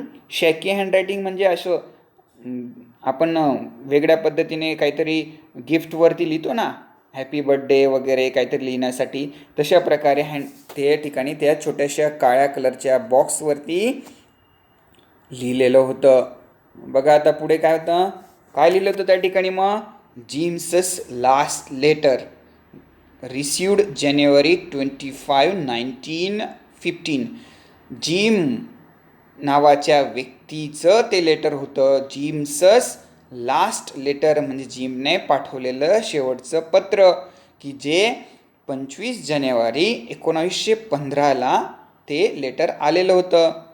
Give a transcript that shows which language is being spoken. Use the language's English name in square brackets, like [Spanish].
[Marathi] शॅकी handwriting म्हणजे असं आपण वेगळ्या पद्धतीने काहीतरी गिफ्टवरती लिहितो ना, हॅपी बर्थडे वगैरे काहीतरी लिहिण्यासाठी, तशा प्रकारे त्या ठिकाणी त्या छोट्याशा काळ्या कलरच्या बॉक्सवरती लिहिलेलं होतं. बघा आता पुढे काय होतं, काय लिहिलं होतं त्या ठिकाणी. [English] मग Jim's last letter received जानेवारी 25, 1915. [Marathi] जिम नावाच्या व्यक्तीचं ते लेटर होतं. [English] Jim's last letter [Marathi] म्हणजे जिमने पाठवलेलं शेवटचं पत्र, की जे 25 जानेवारी 1915ला ते लेटर आलेलं होतं.